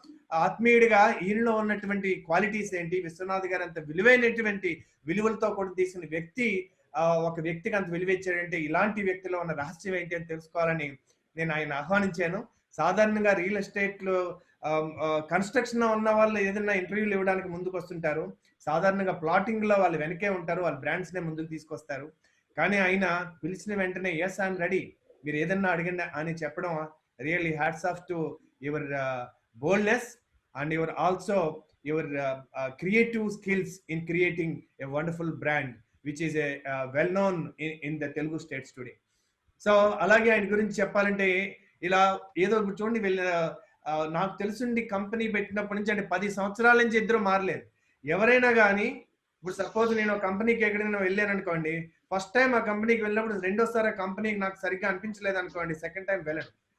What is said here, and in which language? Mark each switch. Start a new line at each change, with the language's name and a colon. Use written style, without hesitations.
Telugu: ఆత్మీయుడిగా ఈయనలో ఉన్నటువంటి క్వాలిటీస్ ఏంటి, విశ్వనాథ్ గారు అంత విలువైనటువంటి విలువలతో కూడా తీసిన వ్యక్తి ఒక వ్యక్తికి అంత విలువ ఇచ్చాడంటే ఇలాంటి వ్యక్తిలో ఉన్న రహస్యం ఏంటి అని తెలుసుకోవాలని నేను ఆయన ఆహ్వానించాను. సాధారణంగా రియల్ ఎస్టేట్ లో కన్స్ట్రక్షన్ లో ఉన్న వాళ్ళు ఏదైనా ఇంటర్వ్యూలు ఇవ్వడానికి ముందుకు వస్తుంటారు. సాధారణంగా ప్లాటింగ్ లో వాళ్ళు వెనకే ఉంటారు, వాళ్ళ బ్రాండ్స్ నే ముందుకు తీసుకొస్తారు. కానీ ఆయన పిలిచిన వెంటనే ఎస్ ఐఎమ్ రెడీ, మీరు ఏదన్నా అడిగండి అని చెప్పడం
English: Really hats off to your boldness and your also your creative skills in creating a wonderful brand which is a well known in the Telugu states today.
Telugu: So అలాగే ఆయన గురించి చెప్పాలంటే ఇలా ఏదో చూడండి వీళ్ళ నాకు తెలుసుండి కంపెనీ పెట్టినప్పటి నుంచి అంటే 10 సంవత్సరాల నుంచి ఇద్దరు మారలేదు. ఎవరైనా కానీ ఇప్పుడు సపోజ్ నేను ఒక కంపెనీకి ఎక్కడైనా వెళ్ళాను అనుకోండి, ఫస్ట్ టైం ఆ కంపెనీకి వెళ్ళినప్పుడు రెండోసారి ఆ కంపెనీకి నాకు సరిగ్గా అనిపించలేదు అనుకోండి, సెకండ్ టైం వెళ్ళను.